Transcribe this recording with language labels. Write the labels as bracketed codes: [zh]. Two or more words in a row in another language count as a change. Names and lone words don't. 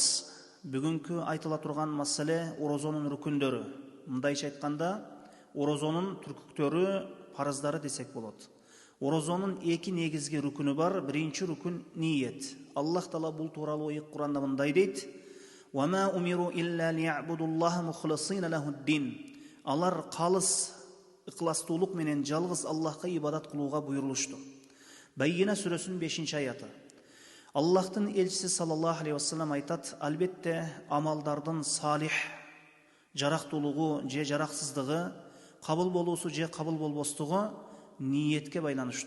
[ky] Бүгүнкү айтыла турган маселе орозонун рүкүндөрү. Мындайча айтканда, орозонун түркүктөрү, парыздары десек болот. Орозонун эки негизги рүкүнү бар. Биринчи рүкүн ниет. Аллах Таала бул тууралуу Куранда мындай дейт: [ar] وَمَا أُمِرُوا إِلَّا لِيَعْبُدُوا اللَّهَ مُخْلِصِينَ لَهُ الدِّينَ. [ky] Алар калыс ыкыластуулук менен жалгыз Аллахка ибадат кылууга буйрулушту. Байина сүрөсүнүн 5-аяты. Аллахтын элчиси [ar] صلى الله عليه وسلم [ky] айтат: албетте амалдардын салих, жарактуулугу же жараксыздыгы, кабыл болуусу же кабыл болбостугу ниетке байланыштуу.